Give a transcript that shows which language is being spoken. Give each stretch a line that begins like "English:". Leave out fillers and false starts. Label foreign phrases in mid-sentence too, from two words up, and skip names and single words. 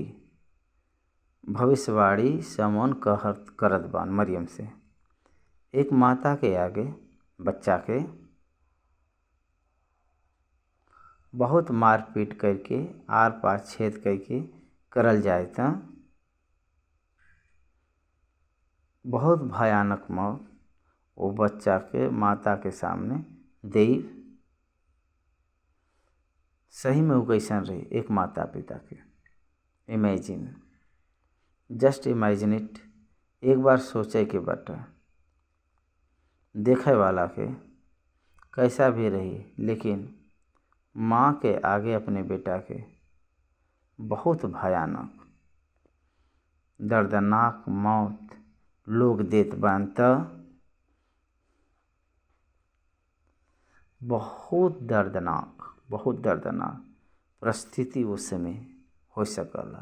Bhojpuri: भविष्यवाणी समोन करत बान मरियम से, एक माता के आगे बच्चा के बहुत मारपीट करके आर पार छेद करके करल जाए तो बहुत भयानक मौत वो बच्चा के माता के सामने देई। सही में वो कैसन रही एक माता पिता के
English: just imagine it.
Bhojpuri: एक बार सोचे के बाटे देखे वाला के कैसा भी रही, लेकिन माँ के आगे अपने बेटा के बहुत भयानक दर्दनाक मौत लोग देत बान त बहुत दर्दनाक परिस्थिति उस समय हो सकला।